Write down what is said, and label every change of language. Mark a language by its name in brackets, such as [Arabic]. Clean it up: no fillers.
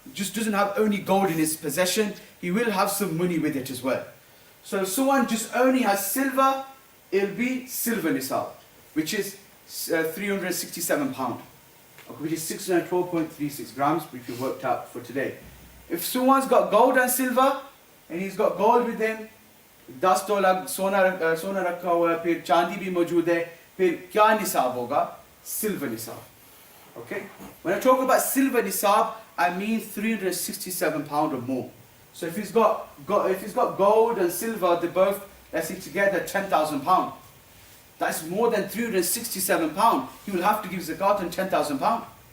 [English] just doesn't have only gold in his possession, he will have some money with it as well. So if someone just only has silver, it'll be silver nisab, which is 367 pound, which is 612.36 grams, which we worked out for today. If someone's got gold and silver, and he's got gold with him, [Hindi] 10 तोला सोना रखा हुआ है, फिर चांदी भी मौजूद है, फिर क्या निसाब होगा? [English] Silver nisab. Okay? When I talk about silver nisab, I mean 367 pound or more. So if he's got gold and silver, they both, let's say together, 10,000 pound. That's more than 367 pound. He will have to give zakat on 10,000 pound.